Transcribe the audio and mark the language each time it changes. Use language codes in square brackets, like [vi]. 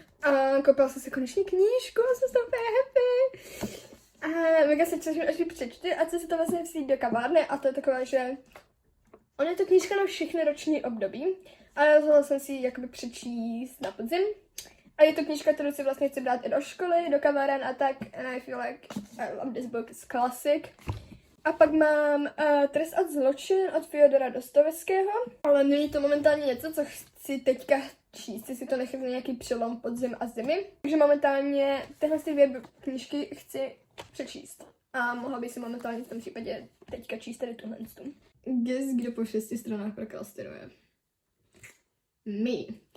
[cs] A koupila jsem si konečně knížku, jsem z toho úplně happy. A mega se těším, až ji přečtu a chci si to vlastně vzít do kavárny a to je takové, že... Ona je to knížka na všechny roční období, ale rozhodla jsem si ji jakoby přečíst na podzim. A je to knížka, kterou si vlastně chci brát i do školy, do kaváren a tak. [en] And I feel like I love this book, it's classic. [cs] A pak mám Trest a zločin od Fyodora Dostojevského, ale není to momentálně něco, co chci teďka číst, si to nechám nějaký přelom podzim a zimy. Takže momentálně tyhle 2 knížky chci přečíst. A mohla bych si momentálně v tom případě teďka číst tady tuhle. Guess, kdo po 6 stranách prokrastinuje. Me.